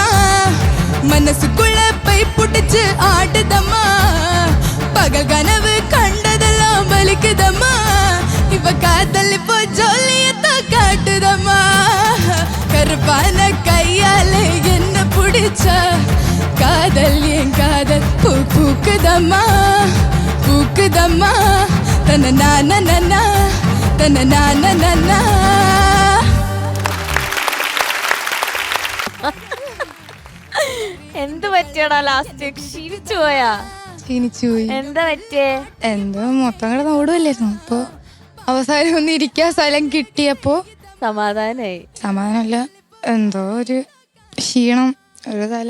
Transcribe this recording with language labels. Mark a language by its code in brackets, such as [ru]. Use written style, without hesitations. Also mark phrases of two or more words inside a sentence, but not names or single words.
[ta] மனசுக்குள்ள பை புடிச்சு ஆடுதம்மா பகல் கனவு கண்டதெல்லாம் வலிக்குதம்மா இவ காதல் இப்போ ஜோலியத்தான் காட்டுதம்மா கருப்பான கையாலே என்ன பிடிச்சா காதல் என் காதல் பூ பூக்குதம்மா பூக்குதம்மா தன நானா தன நானா [ml] എന്ത് പറ്റിയടാ ലാസ്റ്റ് ക്ഷീണിച്ചു പോയാ എന്താ പറ്റിയേ എന്തോ മൊത്തം കൂടെ ഓടുവല്ലായിരുന്നു അപ്പൊ അവസാനം ഒന്ന് ഇരിക്കാൻ സ്ഥലം കിട്ടിയപ്പോ സമാധാനമല്ല എന്തോ ഒരു ക്ഷീണം ഒരു തല